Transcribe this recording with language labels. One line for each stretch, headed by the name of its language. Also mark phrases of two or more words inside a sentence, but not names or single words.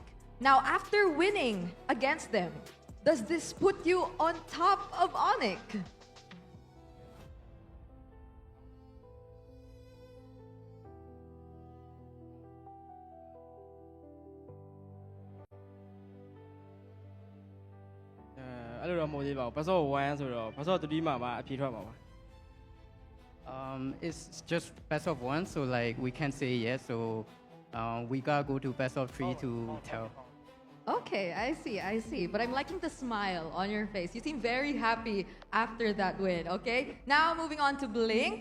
English: Now, after winning against them, does this put you on top of Onyx? I don't know about Best of one ဆိုတော့ Best of 3
Burmese: မှာမှအဖြေထွက်မှာပါ
English: It's just best of one, so like we can't say yes. So we gotta go to best of three to tell. Okay, I see. But I'm liking the smile on your face. You seem very happy after that win, okay? Now moving on to Blink.